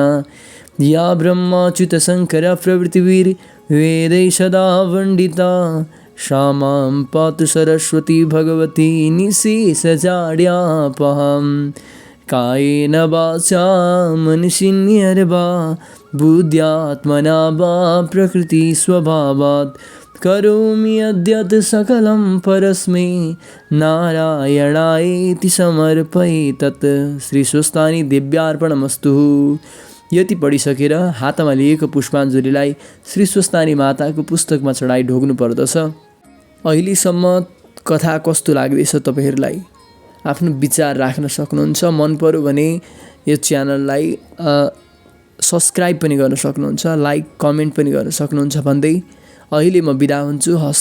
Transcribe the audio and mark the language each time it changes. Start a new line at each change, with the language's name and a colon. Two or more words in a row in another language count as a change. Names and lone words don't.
Sanskrit: या ब्रह्माच्युतशङ्करा प्रभृतिभिर्वेदैः सदा वण्डिता सा मां पातु सरस्वती भगवती निःशेषजाड्यापहां कायेन वाचा मनसिन्यर्वा बुद्ध्यात्मना वा प्रकृतिस्वभावात् करोमि यद्यत् सकलं परस्मै नारायणायेति समर्पये तत्
Nepali: श्री स्वस्तानी
Sanskrit: दिव्यार्पणमस्तु।
Nepali: यति पढिसकेर हातमा लिएको पुष्पाञ्जलीलाई श्री स्वस्तानी माताको पुस्तकमा चढाइ ढोग्नु पर्दछ। अहिलेसम्म कथा कस्तो लाग्दैछ तपाईहरुलाई आफ्नो विचार राख्न सक्नुहुन्छ। मन पर्यो भने यो च्यानललाई सब्स्क्राइब पनि गर्न सक्नुहुन्छ,
English: like comment
Nepali: पनि गर्न सक्नुहुन्छ भन्दै अहिले म बिदा हुन्छु।